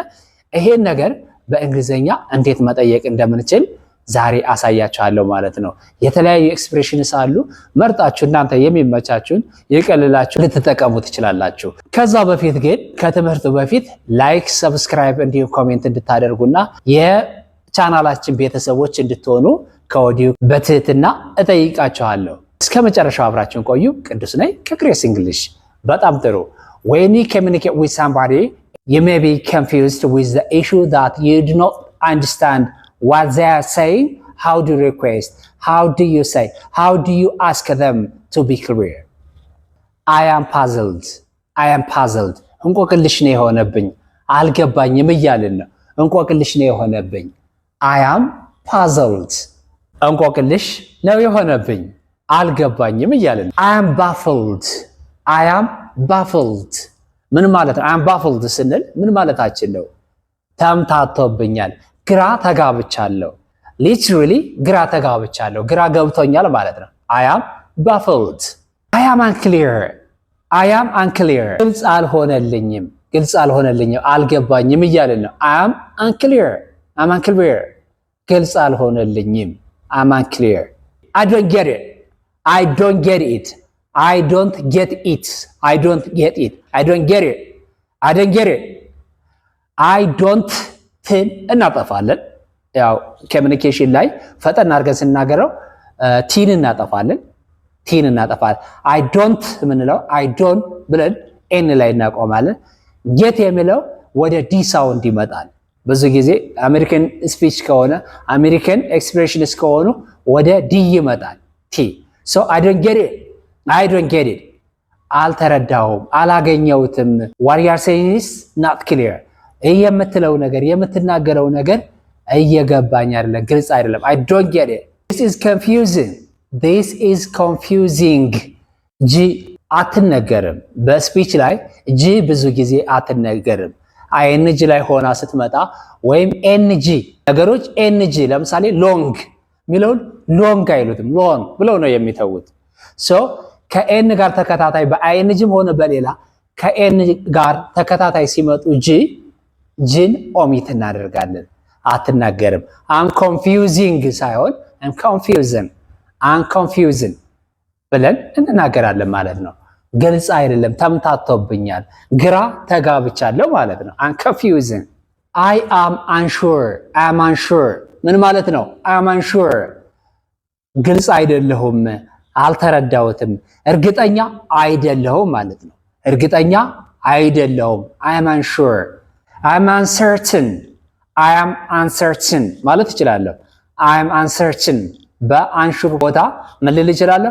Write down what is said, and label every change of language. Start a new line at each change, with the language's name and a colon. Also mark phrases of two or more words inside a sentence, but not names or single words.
Amharic: ይሄን ነገር በእንግሊዘኛ እንዴት መጠየቅ እንደምንችል ዛሬ አሳያችኋለሁ ማለት ነው። የተለያዩ ኤክስፕሬሽንስ አሉ። መርጣችሁ እናንተ የሚመቻችሁን ይቀልላችሁ ልትጠቀሙ ትችላላችሁ። ከዛ በፊት ግን ከትምህርቱ በፊት
English: like, subscribe
Amharic: እንዲሁም ኮሜንት እንድታደርጉና የቻናላችን ቤተሰቦች እንድትሆኑ ከወዲሁ በትህትና እጠይቃችኋለሁ። እስከ መጨረሻው አብራችሁን ቆዩ። ቅዱስ ነኝ ከግሬስ እንግሊሽ። በጣም ጥሩ።
English: When you communicate with somebody, you may be confused with the issue that you do not understand what they are saying. How do you request? How do you say? How do you ask them to be clear? I am puzzled. I am puzzled.
Amharic: እንቆቅልሽ ነው የሆነብኝ፣ አልገባኝም እያልን ነው። እንቆቅልሽ ነው የሆነብኝ።
English: I am puzzled.
Amharic: እንቆቅልሽ ነው የሆነብኝ፣ አልገባኝም እያልን ነው።
English: I am baffled. I am baffled.
Amharic: ምን ማለት ነው?
English: I am baffled
Amharic: ስንል ምን ማለታችን ነው? ተምታቶብኛል፣ ግራ ተጋብቻለሁ። Literally ግራ ተጋብቻለሁ፣ ግራ ገብቶኛል ማለት ነው።
English: I am baffled. I am unclear. I am unclear.
Amharic: ግልጽ አልሆነልኝም፣ ግልጽ አልሆነልኝም፣ አልገባኝም እያልን ነው።
English: I am unclear. I'm unclear.
Amharic: ግልጽ አልሆነልኝም።
English: I'm unclear. I don't get it. I don't get it. I don't get it. I don't get it. I don't get it. I don't get it. I don't
Amharic: ትን እናጠፋለን። ያው ኮሚኒኬሽን ላይ ፈጠን አድርገን ስናገረው ቲን እናጠፋለን። ቲን እናጠፋለን።
English: I don't
Amharic: ምንለው
English: I don't
Amharic: ብለን ኤን ላይ እናቆማለን። get የሚለው ወደ
English: D sound
Amharic: ይመጣል። ብዙ ጊዜ
English: American speech
Amharic: ከሆነ
English: American expressions
Amharic: ከሆኑ ወደ ዲ ይመጣል ቲ።
English: So I don't get it. I don't get it.
Amharic: አልተረዳሁም፣ አላገኘሁትም።
English: What you are saying is not clear.
Amharic: የምትለው ነገር የምትናገረው ነገር እየገባኝ አይደለም፣ ግልጽ አይደለም።
English: I don't get it. This is confusing. This is confusing.
Amharic: ጂ አትነገርም። በስፒች ላይ ጂ ብዙ ጊዜ አትነገርም። አይኤንጂ ላይ ሆና ስትመጣ ወይም ኤንጂ ነገሮች ኤንጂ ለምሳሌ ሎንግ ሚለውን ሎንግ አይሉትም፣ ሎንግ ብለው ነው የሚተውት። ሶ ከኤን ጋር ተከታታይ በአይኤንጂም ሆነ በሌላ ከኤን ጋር ተከታታይ ሲመጡ ጂን ኦሚት እናደርጋለን፣ አትናገርም።
English: I'm confusing
Amharic: ሳይሆን
English: I'm confusing
Amharic: ብለን እንናገራለን ማለት ነው። ግልጽ አይደለም፣ ተምታቶብኛል፣ ግራ ተጋብቻለሁ ማለት ነው።
English: I'm confusing. I am unsure. I am unsure
Amharic: ምን ማለት ነው?
English: I am unsure
Amharic: ግልጽ አይደለሁም፣ አልተረዳሁትም፣ እርግጠኛ አይደለሁም ማለት ነው። እርግጠኛ አይደለሁም።
English: I am unsure. I am uncertain. I am uncertain
Amharic: ማለት እችላለሁ።
English: I am uncertain
Amharic: በአንሹር ቦታ ምን ልል እችላለሁ?